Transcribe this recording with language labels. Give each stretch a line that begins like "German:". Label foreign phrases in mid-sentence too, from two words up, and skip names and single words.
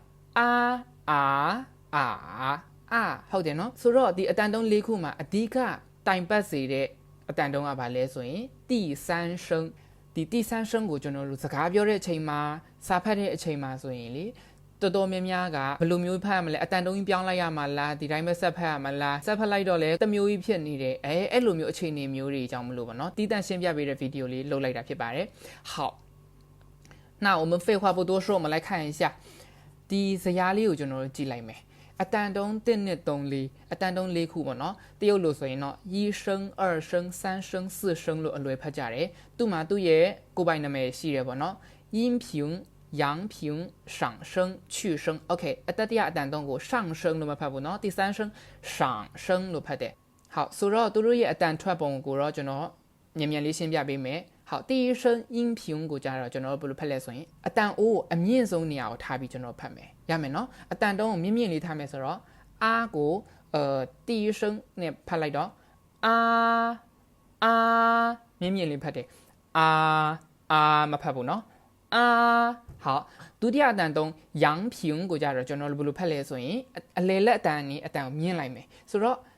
Burmese: အာဟုတ်တယ်နော်။ဆိုတော့ဒီအတန်တုံး၄ခုမှာအဓိကတိုင်ပတ်စေတဲ့အတန်တုံးကဘာလဲဆိုရင်第三声ဒီ第三声ကိုကျွန်တော်တို့စကားပြောတဲ့အချိန်မှာစာဖတ်တဲ့အချိန်မှာဆိုရင်လေတော်တော်များများကဘယ်လိုမျိုးဖတ်ရမလဲအတန်တုံးကြီးပြောင်းလိုက်ရမှာလားဒီတိုင်းပဲဆက်ဖတ်ရမှာလားဆက်ဖတ်လိုက်တော့လေတစ် မျိုးကြီးဖြစ်နေတယ်အဲ့လိုမျိုးအခြေအနေမျိုးတွေအကြောင်းမလို့ပါเนาะတီးတန့်ရှင်းပြပေးတဲ့ဗီဒီယိုလေးလုပ်လိုက်တာဖြစ်ပါတယ်
Chinese: 好那我们废话不多说我们来看一下
Burmese: ဒီဇယားလေးကိုကျွန်တော်တို့ကြည့်လိုက်မယ်အတန်တုံး1နဲ့3 4အတန်တုံး4ခု ပေါ့နော်တရုတ်လို့ဆိုရင်တော့1 声2声3声4声လို့အလွယ်ဖတ်ကြတယ်သူ့မှာသူ့ရဲ့ကိုယ်ပိုင်နာမည်ရှိတယ်ပေါ့နော်
Chinese: 音平阳平上声去声
Burmese: okay အတ တိယအတန်တုံးကို上声လို့မဖတ်ဘူးနော်
Chinese: 第三声上声
Burmese: လို့ဖတ်တယ်好ဆိုတော့သူတို့ရဲ့အတန်ထွက်ပုံကိုတော့ကျွန်တော်မြန် မြန်လေးရှင်းပြပေးမယ်好第一声音频ကိုကြတော့ကျွန်တော်တို့ဘယ်လိုဖတ်လဲဆိုရင်အတန်အိုးအမြင့်ဆုံးနေရာကိုထားပြီးကျွန်တော်ဖတ်မယ်ရမယ်နော်အတန်တုံးကိုမြင့်မြင့်လေးထားမယ်ဆိုတော့အားကို第一声နဲ့ဖတ်လိုက်တော့အာမြင့်မြင့်လေးဖတ်တယ်အာမဖတ်ဘူးနော်好ဒုတိယအတန်တုံး阳平ကိုကြတော့ကျွန်တော်တို့ဘယ်လိုဖတ်လဲဆိုရင်အလေလက်အတန်နဲ့အတန်ကိုမြင့်လိုက်မယ်ဆိုတော့